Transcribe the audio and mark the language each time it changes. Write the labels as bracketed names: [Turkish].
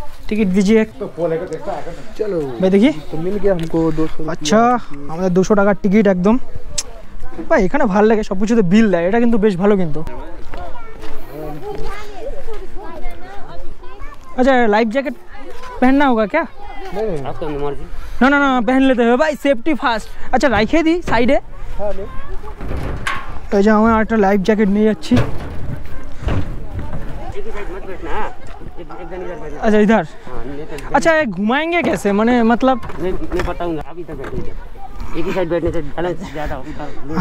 [Hindi] Ticket दीजिए। चलो भाई देखिए तो मिल गया हमको 200। [Bangla] আচ্ছা আমাদের 200 টাকার টিকিট একদম। ভাই এখানে ভালো লাগে, সব কিছুতে বিল দেয়, এটা কিন্তু বেশ ভালো কিন্তু। [Hindi] अच्छा लाइफ जैकेट पहनना होगा क्या? नहीं आपका मर्जी। ना ना ना पहन लेते हैं भाई, सेफ्टी फास्ट। अच्छा [Bangla] রাইখে দি সাইডে। [Hindi] हाँ [Bangla] এই যে আমার একটা লাইফ জ্যাকেট নিয়ে যাচ্ছি। [Hindi] एक ही साइड मत बैठना, एक जन इधर बैठना। अच्छा इधर। हाँ नहीं तो अच्छा ये घुमाएंगे कैसे, माने मतलब? मैं बताऊंगा, आप इधर बैठिए। एक ही साइड बैठने से बैलेंस ज़्यादा होता है।